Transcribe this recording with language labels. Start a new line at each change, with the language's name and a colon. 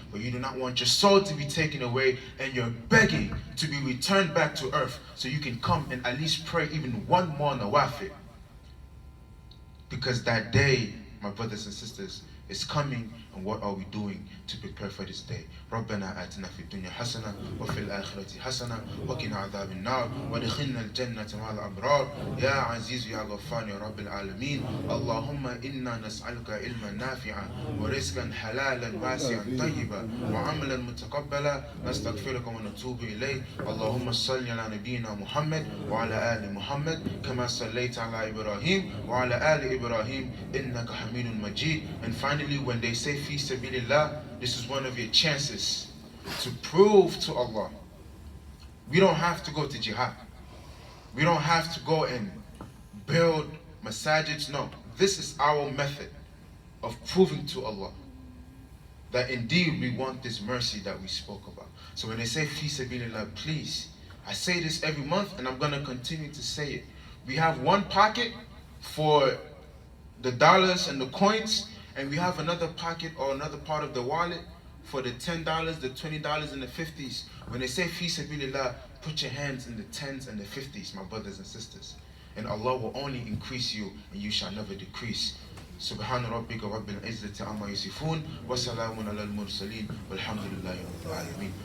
English: But you do not want your soul to be taken away, and you're begging to be returned back to earth so you can come and at least pray even one more nawafil. Because that day, my brothers and sisters, is coming, and what are we doing to prepare for this day?
Arabic: ربنا آتنا في الدنيا حسنة وفي الآخرة حسنة وقنا عذاب النار وادخلنا الجنة مع الأبرار يا عزيز يا غفار يا رب العالمين. اللهم إنا نسألك علما نافعا ورزقا حلالا واسعا طيبا وعملا متقبلا نستغفرك ونتوب إليك. اللهم صل على نبينا محمد وعلى آل محمد كما صليت على إبراهيم وعلى آل إبراهيم إنك حميد مجيد.
English: And finally, when they say fi sabilillah, this is one of your chances to prove to Allah. We don't have to go to jihad. We don't have to go and build masajids. No, this is our method of proving to Allah that indeed we want this mercy that we spoke about. So when they say fi sabilillah, please, I say this every month and I'm going to continue to say it. We have one pocket for the dollars and the coins, and we have another pocket or another part of the wallet for the $10, the $20, and the 50s. When they say fi sabilillah, put your hands in the 10s and the 50s, my brothers and sisters. And Allah will only increase you, and you shall never decrease.
Arabic: سبحان ربك رب العزة عما يصفون وسلام على المرسلين والحمد لله رب العالمين.